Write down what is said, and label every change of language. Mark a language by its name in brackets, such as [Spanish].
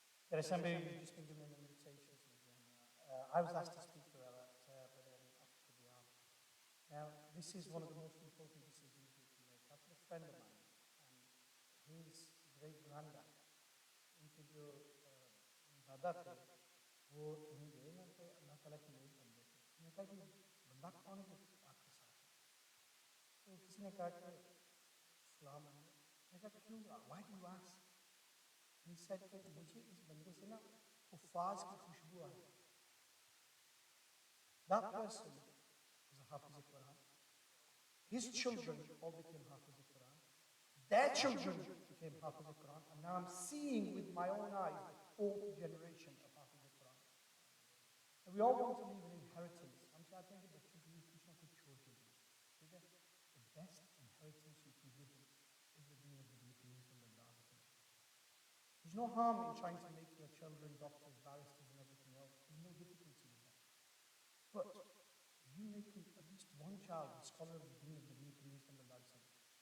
[English] There are some who've just been given an invitation to the Jamia. I was asked to speak to her, but asked to be asked. Now, this is one of the most important decisions you can make. I've got a friend of mine, and his great-granddad, [Hindi] उनके जो दादा थे, वो कहीं गए ना तो अल्लाह ताला की नेक बंदे थे। उन्होंने कहा कि बंदा कौन है जो आपके साथ है? तो किसी ने कहा कि सलाम है। मैंने कहा क्यों? [English] Why do you ask? He said [Hindi] कि मुझे इस बंदे से ना हुफ़ाज़ की खुशबू आई। [English] That person was a Hafiz al-Quran. His children all became Hafiz al-Quran. Their children became Hafiz al-Quran. And now I'm seeing with my own eyes the 4th generation of Hafiz al-Quran. And we all want to leave an inheritance. [Hindi] हम चाहते हैं कि बच्चों के लिए कुछ ना कुछ छोड़ के दें। ठीक है? [English] The best inheritance you can give them is the deen of the Nabi sallallahu alaihi wasallam. There's no harm in trying to make your children doctors, barristers, and everything else. There's no difficulty with that. But you making at least one child a scholar of the deen of the Nabi sallallahu alaihi wasallam.